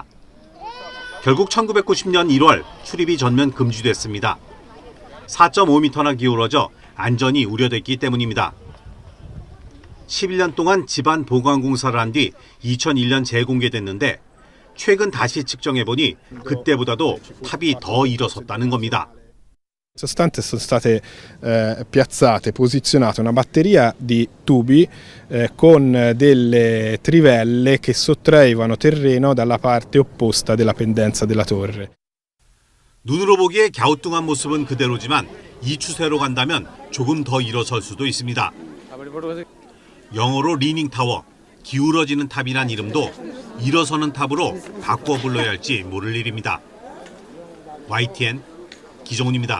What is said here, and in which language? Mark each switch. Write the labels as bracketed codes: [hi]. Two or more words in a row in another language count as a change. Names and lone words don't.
[ko] 결국 1990년 1월 출입이 전면 금지됐습니다. 4.5m나 기울어져 안전이 우려됐기 때문입니다. 11년 동안 집안 보강공사를 한 뒤 2001년 재공개됐는데 최근 다시 측정해보니 그때보다도 탑이 더 일어섰다는 겁니다. [it] Sostanze sono state piazzate, posizionate una batteria di tubi con delle trivelle che sottraevano terreno dalla parte opposta della pendenza della torre. [ko] 눈으로 보기에 갸우뚱한 모습은 그대로지만 이 추세로 간다면 조금 더 일어설 수도 있습니다. 영어로 [en] leaning tower, [ko] 기울어지는 탑이란 이름도 일어서는 탑으로 바꿔 불러야 할지 모를 일입니다. YTN 기정훈입니다.